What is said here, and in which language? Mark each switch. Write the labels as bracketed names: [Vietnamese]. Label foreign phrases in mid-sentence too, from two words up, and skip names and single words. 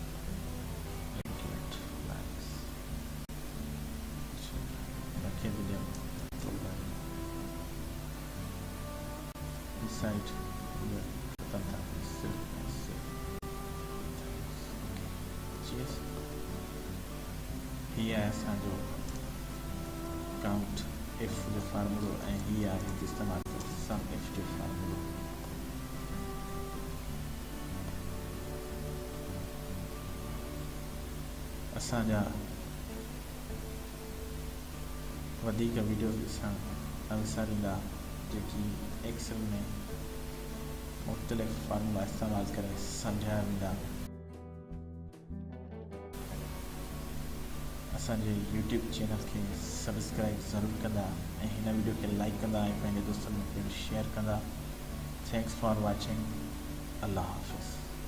[Sindhi] साइड हीअ आहे असांजो काउंट इफ जो फार्मूलो ऐं हीअ आहे इस्तेमालु कयो सम इफ जो फार्मूलो। असांजा वधीक वीडियोस ॾिसण न विसारींदा जेकी एक्सेल में मुख़्तलिफ़ फार्मूला इस्तेमालु करे सम्झाया वेंदा। असांजे यूट्यूब चैनल खे सब्सक्राइब ज़रूरु कंदा ऐं हिन वीडियो खे लाइक कंदा ऐं पंहिंजे दोस्तनि में शेयर कंदा। [English] Thanks for watching. [Urdu] اللہ حافظ.